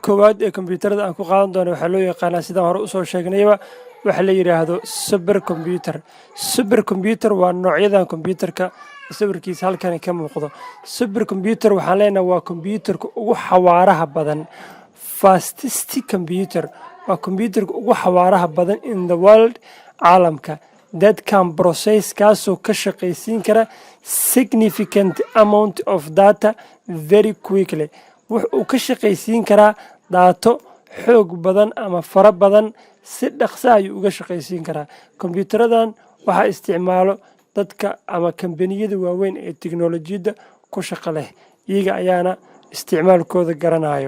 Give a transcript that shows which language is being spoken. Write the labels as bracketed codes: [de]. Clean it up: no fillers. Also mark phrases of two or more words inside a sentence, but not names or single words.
[so] koowaad ee kombiyuutarada aan ku qaadan doono waxaa loo yaqaanaa sidaan hore usoo sheegnayba waxa la yidhaahdo [en] super computer [so] waa noocyadan kombiyuutarka sawirkiisa halkan ka muuqdo [en] super computer [so] waxaan leenahay waa kombiyuutarka ugu xawaaraha badan [en] fastest computer [so] waa kombiyuutarka ugu xawaaraha badan [en] in the world [so] caalamka [en] that can process [so] kaasoo ka shaqaysiin kara [en] significant amount of data very quickly [so] wuxuu ka shaqaysiin karaa daato xoog badan ama fara badan si dhaqsa ayuu uga shaqaysiin karaa. Kombiyuutaradan waxaa isticmaalo dadka ama kambaniyada waaweyn ee tiknoolajiyadda ku shaqo leh, iyaga ayaana isticmaalkooda garanayo.